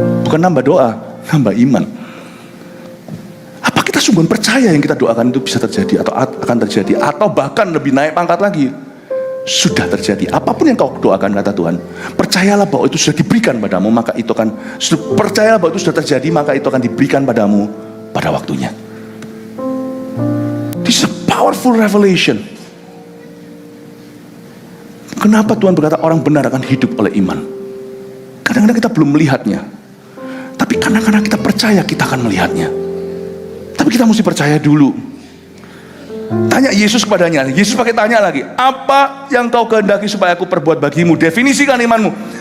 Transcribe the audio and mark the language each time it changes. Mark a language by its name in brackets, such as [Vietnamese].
[Indonesian] Bukan nambah doa, nambah iman. Apa kita sungguh percaya yang kita doakan itu bisa terjadi atau akan terjadi, atau bahkan lebih naik pangkat lagi? Sudah terjadi. Apapun yang kau doakan, kata Tuhan, percayalah bahwa itu sudah diberikan padamu, maka itu akan, percayalah bahwa itu sudah terjadi, maka itu akan diberikan padamu pada waktunya. [English] This is a powerful revelation. [Indonesian] Kenapa Tuhan berkata orang benar akan hidup oleh iman? Kadang-kadang kita belum melihatnya, tapi kadang-kadang kita percaya kita akan melihatnya. Tapi kita mesti percaya dulu. Tanya Yesus kepadanya. Yesus pakai tanya lagi, apa yang kau kehendaki supaya aku perbuat bagimu? Definisikan imanmu.